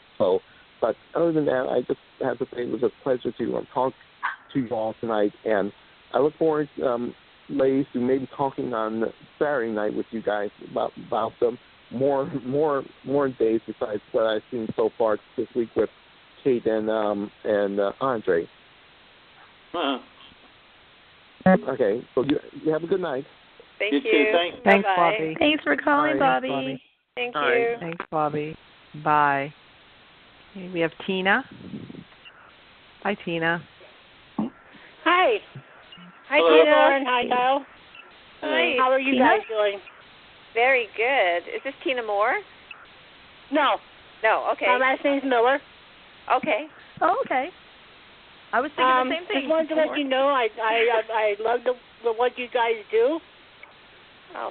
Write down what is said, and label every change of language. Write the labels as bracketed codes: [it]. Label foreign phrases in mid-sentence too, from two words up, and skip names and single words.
[en] So, but other than that, I just have to say it was a pleasure to talk to you all tonight, and I look forward, ladies, to maybe talking on Saturday night with you guys about some more days besides what I've seen so far this week with Kate and Andre. Okay, so you have a good night. Thank you. Too. Thanks, Bye-bye. Bobby. Thanks for calling, Bye. Bobby. Thank All you. right. Thanks, Bobby. Bye. Okay, we have Tina. Hi, Tina. Hi. Hi, Hello. Tina. Lauren. Hi, Thaao. Hi. How are you Tina? guys doing? Very good. Is this Tina Moore? No. No, okay. My last name's Miller. Okay. Oh, okay. I was thinking the same thing. Just wanted to let you know I love the what you guys do. Oh,